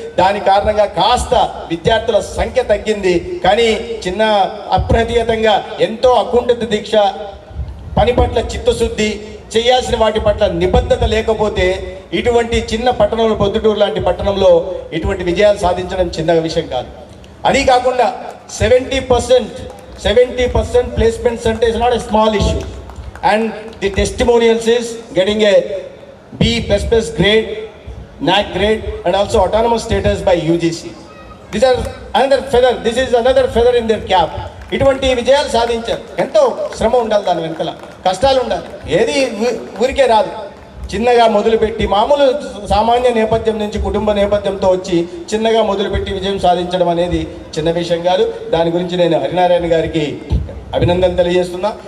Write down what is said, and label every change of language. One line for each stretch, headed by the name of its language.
Telugu: దాని కారణంగా కాస్త విద్యార్థుల సంఖ్య తగ్గింది. కానీ చిన్న అప్రతిహతంగా ఎంతో అకుంఠిత దీక్ష, పని పట్ల చిత్తశుద్ధి, చేయాల్సిన వాటి పట్ల నిబద్ధత లేకపోతే ఇటువంటి చిన్న పట్టణంలో, పొద్దుటూరు లాంటి పట్టణంలో ఇటువంటి విజయాలు సాధించడం చిన్న విషయం కాదు. అది కాకుండా 70% ప్లేస్మెంట్స్ అంటే
English: It's not a small issue. And the testimonials is getting a B++ grade, NAC grade, and also autonomous status by UGC. These are another feather. This is another feather in their cap.
Telugu: ఇటువంటి విజయాలు సాధించారు. ఎంతో శ్రమ ఉండాలి, దాని వెనకాల కష్టాలు ఉండాలి. ఏది ఊరికే రాదు. చిన్నగా మొదలుపెట్టి, మామూలు సామాన్య నేపథ్యం నుంచి, కుటుంబ నేపథ్యంతో వచ్చి చిన్నగా మొదలుపెట్టి విజయం సాధించడం అనేది చిన్న విషయం కాదు. దాని గురించి నేను హరినారాయణ గారికి అభినందన తెలియజేస్తున్నా.